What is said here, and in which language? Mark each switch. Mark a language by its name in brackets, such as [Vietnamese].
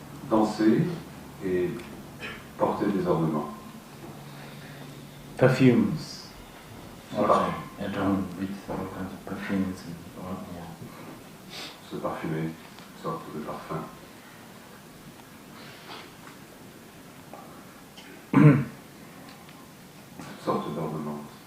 [French] Danser et porter des ornements. [English] Perfumes. [French] Parfum. [English] At home with all kinds of perfumes and all, yeah. [French] Se parfumer, une sorte de parfum. Toutes sortes d'ornements.